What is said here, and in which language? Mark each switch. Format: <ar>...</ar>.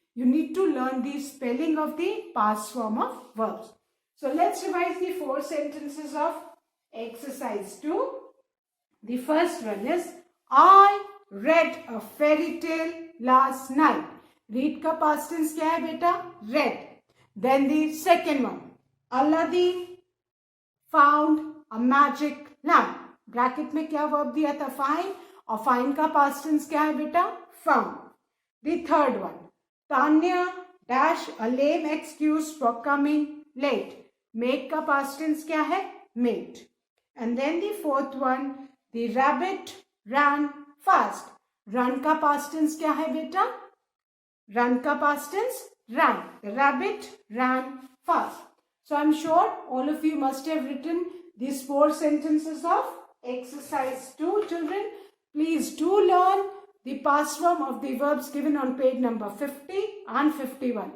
<en>You need to learn the spelling of the past form of verbs. So let's revise the 4 sentences of exercise 2. The first one is, I read a fairy tale last night.</en> <hi>Read का past tense क्या है बेटा?</hi> <en>Read. Then the second one, Aladdin found a magic lamp.</en> <hi>Bracket में क्या verb दिया था?</hi> <en>Find.</en> <hi>और find का past tense क्या है बेटा?</hi> <en>Found. The third one, Tanya dash a lame excuse for coming late. Make का past tense क्या है? Made. And then the fourth one, the rabbit ran fast.</en> <hi>Run का past tense क्या है बेटा?</hi> <en>Run का past tense ran. The rabbit ran fast. So I'm sure all of you must have written these 4 sentences of exercise 2, children. Please do learn the past form of the verbs given on page number 50 and 51.</en>